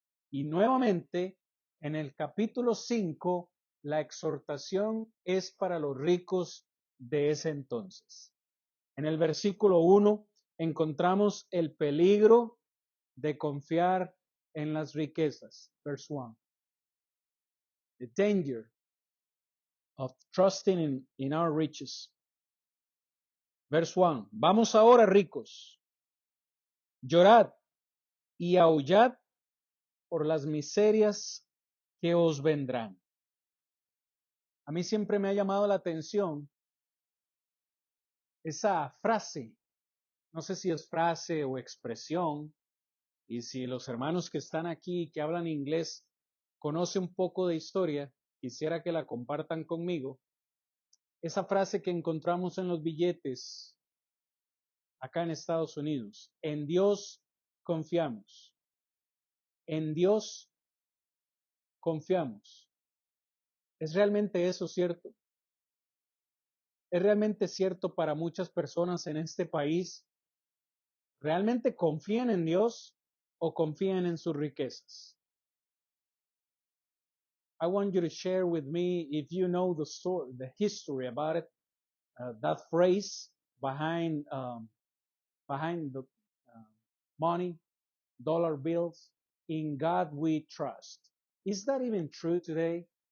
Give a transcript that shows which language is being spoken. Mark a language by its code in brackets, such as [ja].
[es] Y nuevamente, en el capítulo 5, la exhortación es para los ricos de ese entonces. En el versículo 1 encontramos el peligro de confiar en las riquezas. [en] Verse 1. The danger of trusting in our riches. Verse 1. [es] Vamos ahora, ricos, llorad y aullad por las miserias que os vendrán. A mí siempre me ha llamado la atención esa frase, no sé si es frase o expresión, y si los hermanos que están aquí, que hablan inglés, conocen un poco de historia, quisiera que la compartan conmigo. Esa frase que encontramos en los billetes acá en Estados Unidos, en Dios confiamos, en Dios confiamos. ¿Es realmente eso cierto? ¿Es realmente cierto para muchas personas en este país? ¿Realmente confían en Dios o confían en sus riquezas? [en] I want you to share with me if you know the story, the history about it, that phrase behind the money, dollar bills. In God we trust. Is that even true today?